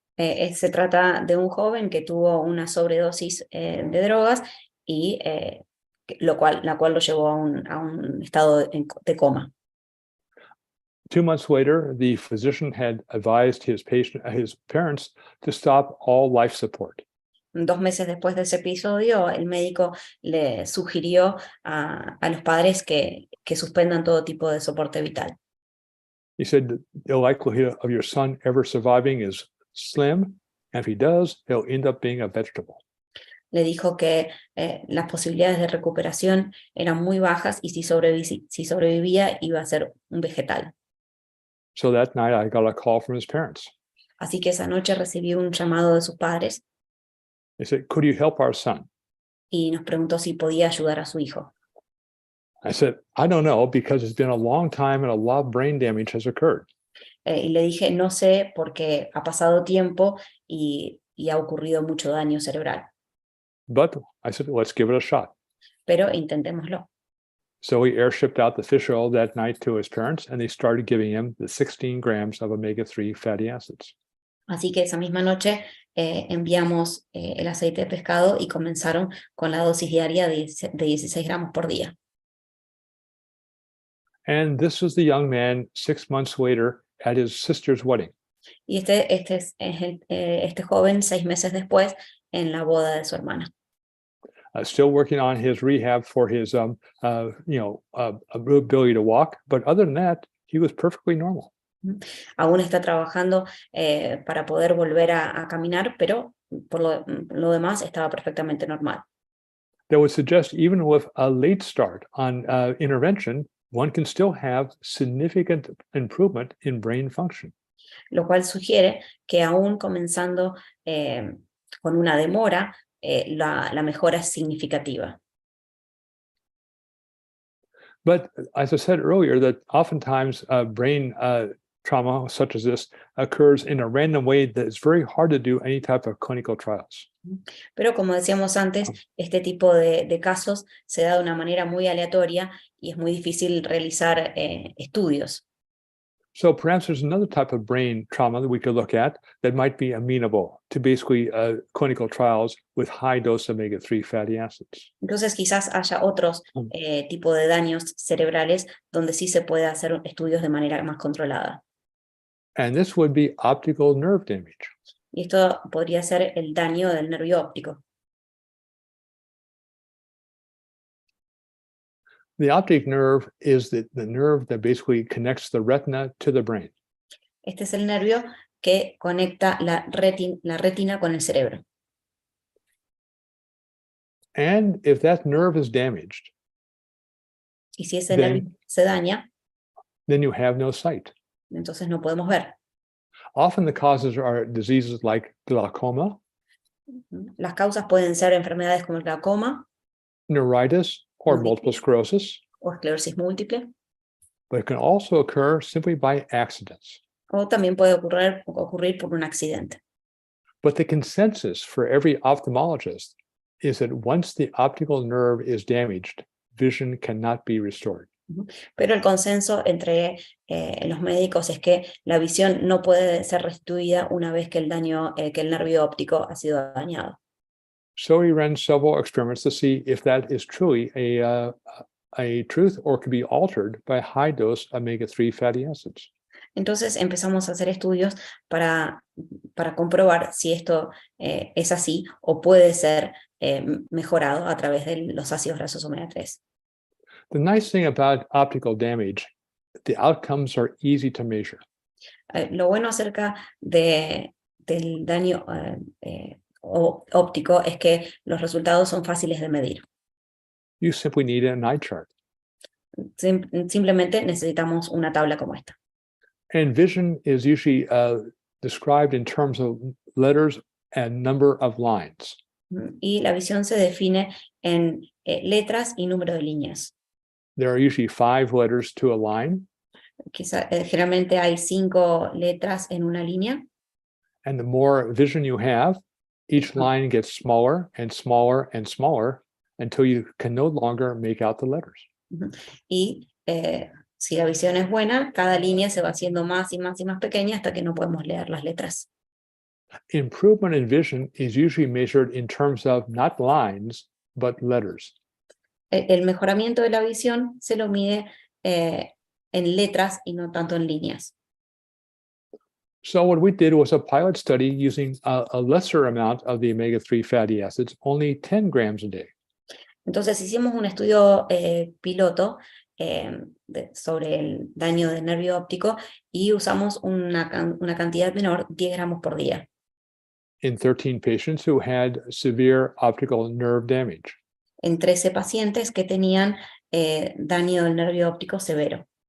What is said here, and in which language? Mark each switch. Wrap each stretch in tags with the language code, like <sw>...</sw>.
<es>Se trata de un joven que tuvo una sobredosis de drogas y la cual lo llevó a un estado de coma.</es> <en>2 months later, the physician had advised his parents to stop all life support.</en> <es>2 meses después de ese episodio, el médico le sugirió a los padres que suspendan todo tipo de soporte vital.</es> <en>He said the likelihood of your son ever surviving is slim, and if he does, he'll end up being a vegetable.</en> <es>Le dijo que las posibilidades de recuperación eran muy bajas y si sobrevivía iba a ser un vegetal.</es> <en>So that night, I got a call from his parents.</en> <es>Así que esa noche recibí un llamado de sus padres.</es> <en>They said, "Could you help our son?"</en> <es>Y nos preguntó si podía ayudar a su hijo.</es> <en>I said, "I don't know, because it's been a long time and a lot of brain damage has occurred."</en> <es>Y le dije, no sé, porque ha pasado tiempo y ha ocurrido mucho daño cerebral.</es> <en>But I said, let's give it a shot.</en> <es>Pero intentémoslo.</es> <en>So we airshipped out the fish oil that night to his parents, and they started giving him the 16 grams of omega-3 fatty acids.</en> <es>Así que esa misma noche enviamos el aceite de pescado y comenzaron con la dosis diaria de 16 gramos por día.</es> <en>And this was the young man 6 months later at his sister's wedding.</en> <es>Y este es este joven 6 meses después en la boda de su hermana.</es> <en>Still working on his rehab for his ability to walk, but other than that, he was perfectly normal.</en> <es>Aún está trabajando para poder volver a caminar, pero por lo demás estaba perfectamente normal.</es> <en>That would suggest even with a late start on intervention, one can still have significant improvement in brain function.</en> <es>Lo cual sugiere que aún comenzando con una demora, la mejora es significativa.</es> <en>But as I said earlier, that oftentimes brain trauma such as this occurs in a random way that it's very hard to do any type of clinical trials.</en> <es>Pero como decíamos antes, este tipo de casos se da de una manera muy aleatoria y es muy difícil realizar estudios.</es> <en>So perhaps there's another type of brain trauma that we could look at that might be amenable to basically clinical trials with high dose omega-3 fatty acids.</en> <es>Entonces quizás haya otros tipos de daños cerebrales donde sí se puede hacer estudios de manera más controlada.</es> <en>And this would be optical nerve damage.</en> <es>Y esto podría ser el daño del nervio óptico.</es> <en>The optic nerve is the nerve that basically connects the retina to the brain.</en> <es>Este es el nervio que conecta la retina con el cerebro.</es> <en>And if that nerve is damaged,</en> <es>Y si ese nervio se daña,</es> <en>then you have no sight.</en> <es>entonces no podemos ver.</es> <en>Often the causes are diseases like glaucoma,</en> <es>Las causas pueden ser enfermedades como el glaucoma</es> <en>neuritis, or multiple sclerosis,</en> <es>o esclerosis múltiple,</es> <en>but it can also occur simply by accidents.</en> <es>o también puede ocurrir por un accidente.</es> <en>But the consensus for every ophthalmologist is that once the optical nerve is damaged, vision cannot be restored.</en> <es>Pero el consenso entre los médicos es que la visión no puede ser restituida una vez que el nervio óptico ha sido dañado.</es> <en>So we ran several experiments to see if that is truly a truth or could be altered by high dose omega-3 fatty acids.</en> <es>Entonces empezamos a hacer estudios para comprobar si esto es así o puede ser mejorado a través de los ácidos grasos omega 3.</es> <en>The nice thing about optical damage, the outcomes are easy to measure.</en> <es>Lo bueno acerca del daño óptico es que los resultados son fáciles de medir.</es> <en>You simply need an eye chart.</en> <es>Simplemente necesitamos una tabla como esta.</es> <en>And vision is usually described in terms of letters and number of lines.</en> <es>Y la visión se define en letras y número de líneas.</es> <en>There are usually 5 letters to a line.</en> <es>Generalmente hay 5 letras en una línea.</es> <en>And the more vision you have, each line gets smaller and smaller and smaller until you can no longer make out the letters.</en> <es>Y si la visión es buena, cada línea se va haciendo más y más y más pequeña hasta que no podemos leer las letras.</es> <en>Improvement in vision is usually measured in terms of not lines, but letters.</en> <es>El mejoramiento de la visión se lo mide en letras y no tanto en líneas.</es> <en>So what we did was a pilot study using a lesser amount of the omega-3 fatty acids, only 10 grams a day.</en> <es>Entonces hicimos un estudio piloto sobre el daño del nervio óptico y usamos una cantidad menor, 10 gramos por día.</es> <en>In 13 patients who had severe optical nerve damage.</en> <es>En 13 pacientes que tenían daño del nervio óptico severo.</es>